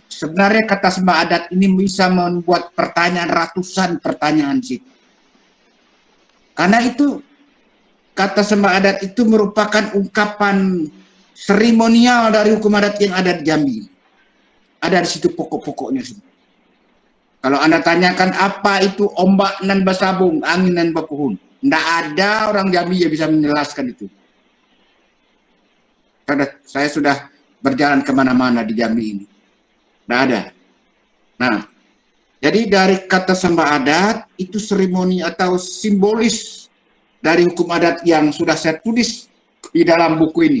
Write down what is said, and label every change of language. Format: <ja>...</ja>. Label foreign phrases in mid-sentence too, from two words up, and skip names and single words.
<id>Sebenarnya kata sembah adat ini bisa membuat pertanyaan, ratusan pertanyaan sih. Karena itu kata sembah adat itu merupakan ungkapan seremonial dari hukum adat yang ada di Jambi. Ada di situ pokok-pokoknya. Kalau Anda tanyakan apa itu</id> <min>ombak nan basabung, angin nan bapuhun,</min> <id>tidak ada orang Jambi yang bisa menjelaskan itu. Karena saya sudah berjalan kemana-mana di Jambi ini. Tidak ada. Nah, jadi dari kata sembah adat itu seremoni atau simbolis dari hukum adat yang sudah saya tulis di dalam buku ini.</id>